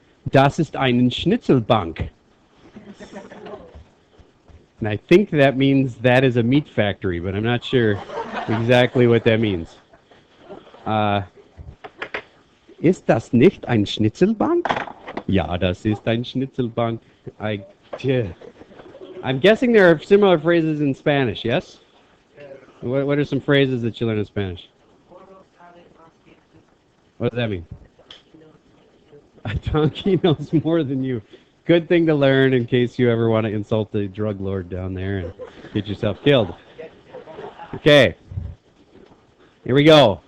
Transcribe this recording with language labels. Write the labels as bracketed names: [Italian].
[German] Das ist eine Schnitzelbank. [English] And I think that means that is a meat factory, but I'm not sure exactly what that means. [German] Ist das nicht ein Schnitzelbank? Ja, das ist ein Schnitzelbank. [English] I'm guessing there are similar phrases in Spanish, yes? What are some phrases that you learn in Spanish? What does that mean? A donkey knows more than you. Good thing to learn in case you ever want to insult the drug lord down there and get yourself killed. Okay. Here we go.